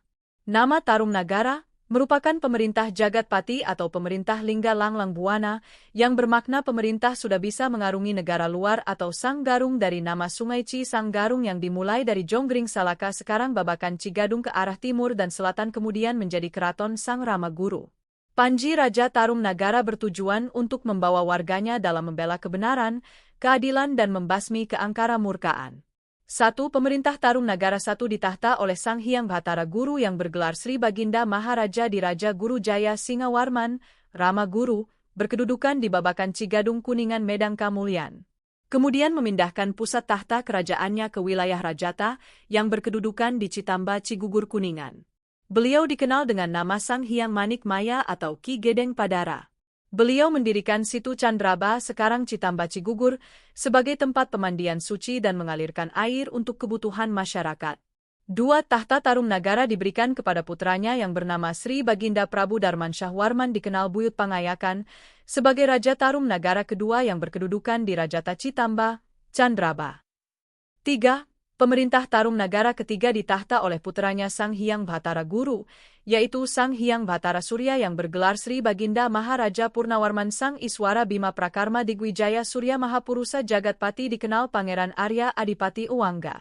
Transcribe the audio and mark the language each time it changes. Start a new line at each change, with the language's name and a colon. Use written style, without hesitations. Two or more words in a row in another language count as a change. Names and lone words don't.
Indonesian: Nama Tarum Nagara merupakan pemerintah Jagatpati atau pemerintah Lingga Langlang Buana, yang bermakna pemerintah sudah bisa mengarungi negara luar atau Sanggarung dari nama Sungai Sanggarung yang dimulai dari Jonggring Salaka sekarang Babakan Cigadung ke arah timur dan selatan kemudian menjadi Keraton Sang Rama Guru. Panji Raja Tarum Nagara bertujuan untuk membawa warganya dalam membela kebenaran, keadilan dan membasmi keangkara murkaan. 1. Pemerintah Tarum Nagara 1 ditahta oleh Sang Hyang Batara Guru yang bergelar Sri Baginda Maharaja di Raja Guru Jaya Singawarman, Rama Guru, berkedudukan di Babakan Cigadung Kuningan Medang Kamulyan. Kemudian memindahkan pusat tahta kerajaannya ke wilayah Rajata, yang berkedudukan di Citamba Cigugur Kuningan. Beliau dikenal dengan nama Sang Hyang Manik Maya atau Ki Gedeng Padara. Beliau mendirikan situ Candraba sekarang Citamba Cigugur sebagai tempat pemandian suci dan mengalirkan air untuk kebutuhan masyarakat. 2. Tahta Tarum Nagara diberikan kepada putranya yang bernama Sri Baginda Prabu Darmansyah Warman dikenal Buyut Pangayakan sebagai Raja Tarum Nagara kedua yang berkedudukan di Rajata Citamba, Candraba. 3. pemerintah Tarum Nagara ketiga ditahta oleh puteranya Sang Hyang Bhatara Guru, yaitu Sang Hyang Bhatara Surya yang bergelar Sri Baginda Maharaja Purnawarman Sang Iswara Bima Prakarma Digwijaya Surya Mahapurusa Jagatpati dikenal Pangeran Arya Adipati Uwangga.